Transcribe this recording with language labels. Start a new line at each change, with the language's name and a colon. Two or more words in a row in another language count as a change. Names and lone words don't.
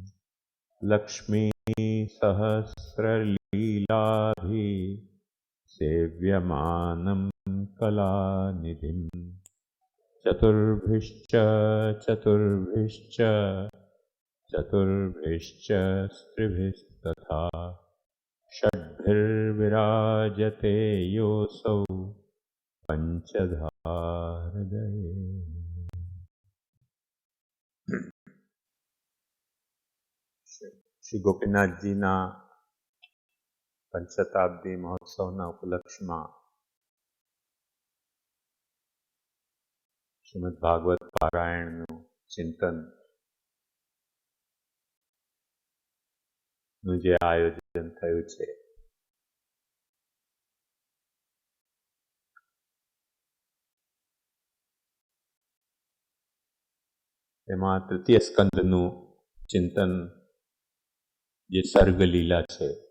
Sanskrit: लक्ष्मीसहस्रलीलाभि सेव्यमानं कलानिधिं चतुर्भिश्च स्त्रिभिस्तथा षड्भिर्विराजते योऽसौ पंचधा हृदये।
Gujarati: શ્રી ગોપીનાથજીના પંચશતાબ્દી મહોત્સવના ઉપલક્ષમાં શ્રીમદ ભાગવત પારાયણનું ચિંતન નું જે આયોજન થયું છે એમાં તૃતીય સ્કંદનું ચિંતન જે સર્ગલીલા છે